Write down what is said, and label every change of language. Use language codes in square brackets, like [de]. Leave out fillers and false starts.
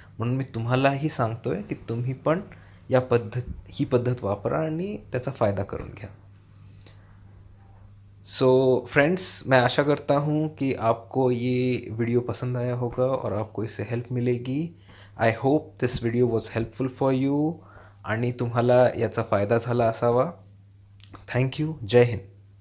[mr] म्हणून मी तुम्हालाही सांगतोय की तुम्ही पण ही पद्धत वापरा आणि त्याचा फायदा करून घ्या. [hi] सो फ्रेंड्स, मैं आशा करता हूँ कि आपको ये वीडियो पसंद आया होगा और आपको इससे हेल्प मिलेगी. [en] I hope this video was helpful for you [mr] आणि तुम्हाला याचा फायदा झाला असावा. [en] Thank you. जय हिंद.